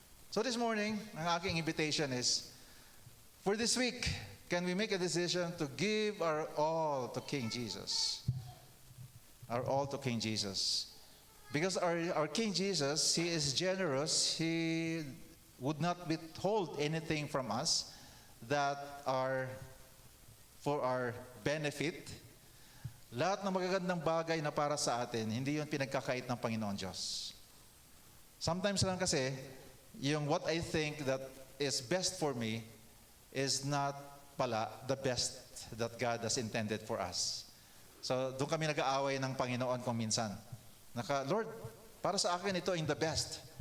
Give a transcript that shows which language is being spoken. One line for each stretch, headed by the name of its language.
English: So this morning,
Filipino: ang aking
English: invitation is, for this week, can we make a decision to give our all to King Jesus? Our all to King Jesus. Because our King Jesus, He is generous. He would not withhold anything from us that are for our benefit.
Filipino: Lahat ng magagandang bagay na para sa atin, hindi yun pinagkakait ng Panginoon Diyos.
English: Sometimes
Filipino: lang kasi, yung
English: what I think that is best for me is not
Filipino: pala
English: the best that God has intended for us.
Filipino: So, doon kami nag-aaway ng Panginoon kung minsan. Lord, para sa akin ito yung
English: the best.